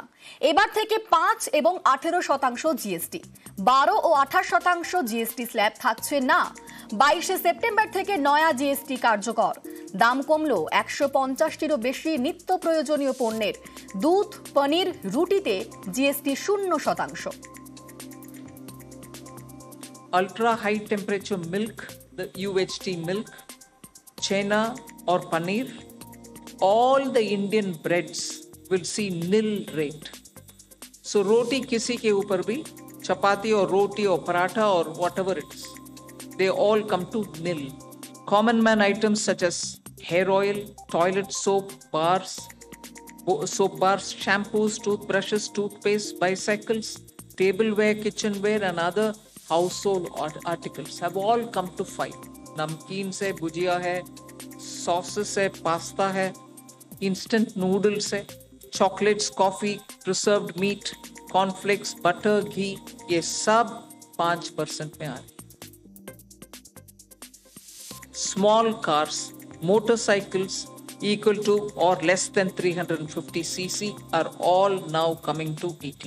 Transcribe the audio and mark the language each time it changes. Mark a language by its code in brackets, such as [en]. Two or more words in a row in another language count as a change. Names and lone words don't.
[bn] এবার থেকে 5 এবং 18% জিএসটি, 12 ও 28% জিএসটি স্ল্যাব থাকছে না। 22শে সেপ্টেম্বর থেকে নয়া জিএসটি কার্যকর। দাম কমলো 150টিরও বেশি নিত্য প্রয়োজনীয় পণ্যের। দুধ, পনির, রুটিতে জিএসটি 0%। [en] Ultra high temperature milk, the UHT milk, chena or paneer, all the Indian breads will see nil rate. So [hi] रोटी किसी के ऊपर भी, [en] chapati or roti or paratha or whatever it is, they all come to nil. Common man items such as hair oil, toilet soap bars, shampoos, toothbrushes, toothpaste, bicycles, tableware, kitchenware and other household articles have all come to 5. [hi] नमकीन से भुजिया है, sauces है, pasta है, [en] instant noodles [hi] hai, [en] chocolates, coffee, preserved meat, cornflakes, butter, ghee, [hi] ये सब 5% में आ रहे. [en] Small cars, motorcycles equal to or less than 350 cc are all now coming to 18.